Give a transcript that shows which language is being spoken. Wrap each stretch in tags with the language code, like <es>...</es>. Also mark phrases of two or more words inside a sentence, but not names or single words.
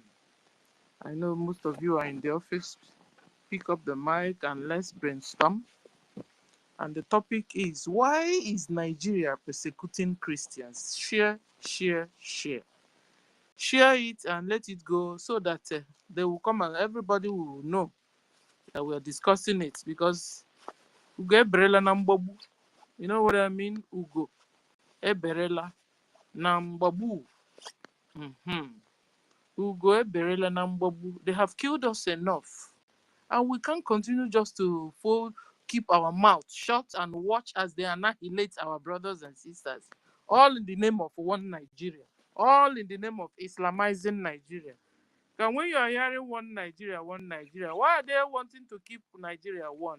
<en>I know most of you are in the office. Pick up the mic and let's brainstorm. And the topic is, why is Nigeria persecuting Christians? Share. Share it and let it go so that they will come and everybody will know that we are discussing it.</en> <ig>Because Ugo eberela na mgbagbu.</ig> <en>You know what I mean?</en> <ig>Ugo eberela na mgbagbu. Ugo eberela na mgbagbu.</ig> <en>They have killed us enough. And we can't continue just to keep our mouth shut and watch as they annihilate our brothers and sisters. All in the name of one Nigeria. All in the name of Islamizing Nigeria. And when you are hearing one Nigeria, why are they wanting to keep Nigeria one?</en>